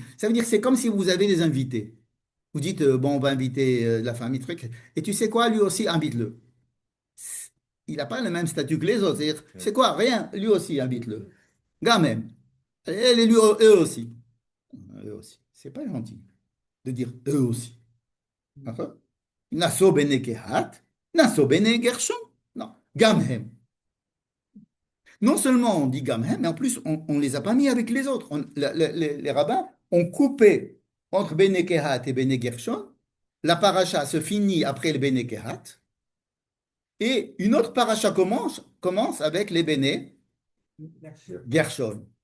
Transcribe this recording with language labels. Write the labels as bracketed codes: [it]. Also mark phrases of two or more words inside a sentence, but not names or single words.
[fr] Ça veut dire que c'est comme si vous avez des invités. Vous dites, bon, on va inviter la famille, truc. Et tu sais quoi, lui aussi, invite-le. Il n'a pas le même statut que les autres. C'est-à-dire, c'est quoi? Rien. Lui aussi, invite-le. Gars même. Et eux aussi. Eux aussi. C'est pas gentil de dire eux aussi. D'accord? [he] נשא בני קהת, נשא בני גרשון. [fr] Non. Gamhem. Non seulement on dit gamhem, mais en plus, on ne les a pas mis avec les autres. Les rabbins ont coupé entre [he] בני קהת [fr] et [he] בני גרשון. [fr] La paracha se finit après le [he] בני קהת. [fr] Et une autre paracha commence avec les [he] בני גרשון.